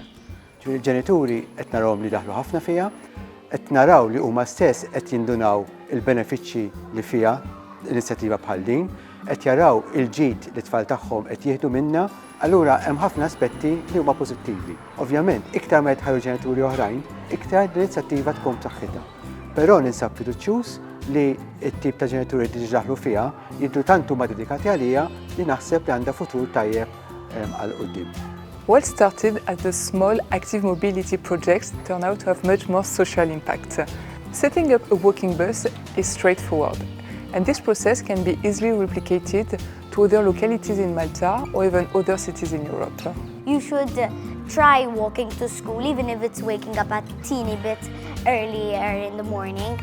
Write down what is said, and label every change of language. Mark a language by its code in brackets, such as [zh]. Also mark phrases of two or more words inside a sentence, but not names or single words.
[mt] Il-ġenituri qed narawhom li daħlu ħafna fiha, qed naraw li huma stess qed jindunaw il-benefiċċji li fiha l-inizjattiva bħal din, qed jaraw il-ġid li t-tfal tagħhom qed jieħdu minnha, allura hemm ħafna aspetti li huma pożittivi. Ovvjament, iktar ma jitħallu ġenituri oħrajn, iktar l-inizjattiva tkun b'saħħitha. Però ninsab fiduċjuż li t-tip ta' ġenituri li daħlu fiha jidru tant huma dedikati għaliha li naħseb li għandha futur tajjeb għal quddiem. [en] What started as a small active mobility project turned out to have much more social impact. Setting up a walking bus is straightforward, and this process can be easily replicated to other localities in Malta or even other cities in Europe. You should try walking to school, even if it's waking up a teeny bit earlier in the morning.